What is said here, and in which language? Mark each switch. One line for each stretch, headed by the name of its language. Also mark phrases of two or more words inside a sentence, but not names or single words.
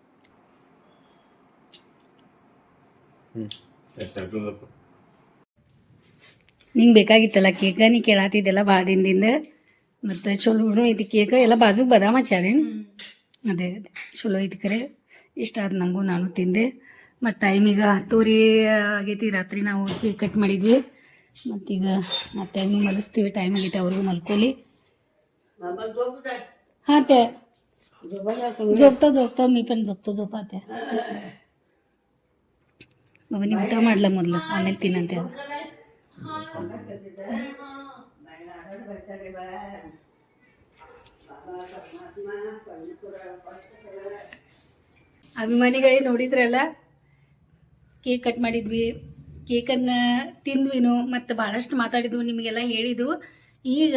Kannada: ನಿಂಗೆ ಬೇಕಾಗಿತ್ತಲ್ಲ ಕೇಕ ನೀ ಕೇಳಾತಿದ್ದೆಲ್ಲ ಭಾಳ ದಿನದಿಂದ ಮತ್ತು ಚಲೋ ಐತಿ ಕೇಕ ಎಲ್ಲ ಬಾಜುಗೆ ಬದಾಮ ಹಚ್ಚಾರೇನು ಅದೇ ಚಲೋ ಐತಿ ಕರೆ ಇಷ್ಟ ಆದ ನನಗೂ ನಾನು ತಿಂದೆ ಮತ್ತು ಟೈಮ್ ಈಗ 10:30 ಆಗೈತಿ ರಾತ್ರಿ ನಾವು ಕೇಕ್ ಕಟ್ ಮಾಡಿದ್ವಿ ಮತ್ತೀಗ ನಾವು ಟೈಮಿಗೆ ಮಲಗಿಸ್ತೀವಿ ಟೈಮ್ ಆಗೈತೆ ಅವ್ರಿಗೂ ಮಲ್ಕೊಳ್ಳಿ
Marathi: हां ते झोपतो मी पण झोपाते बाबांनी उठा मारला
Kannada: ಮೊದಲು ಆಮೇಲೆ ತಿನ್ನಂತೆ ಅಭಿಮಾನಿಗಳೇ ನೋಡಿದ್ರಲ್ಲ ಕೇಕ್ ಕಟ್ ಮಾಡಿದ್ವಿ ಕೇಕನ್ನು ತಿಂದ್ವಿನು ಮತ್ತು ಭಾಳಷ್ಟು ಮಾತಾಡಿದ್ವು ನಿಮಗೆಲ್ಲ ಹೇಳಿದ್ವು ಈಗ